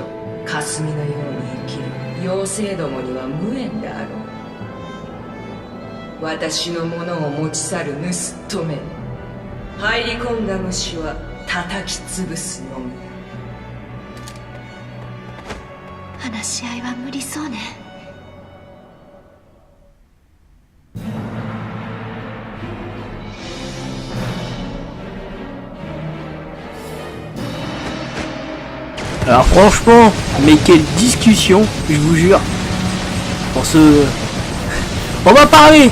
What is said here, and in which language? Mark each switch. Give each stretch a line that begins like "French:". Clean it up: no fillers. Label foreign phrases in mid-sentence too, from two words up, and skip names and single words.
Japanese: 霞のように生きる妖精どもには無縁であろう。私のものを持ち去る盗っ人め。入り込んだ虫は叩き潰すのみ。話し合いは無理そうね。
French: Alors franchement, mais quelle discussion, je vous jure. Pour ce... On va parler.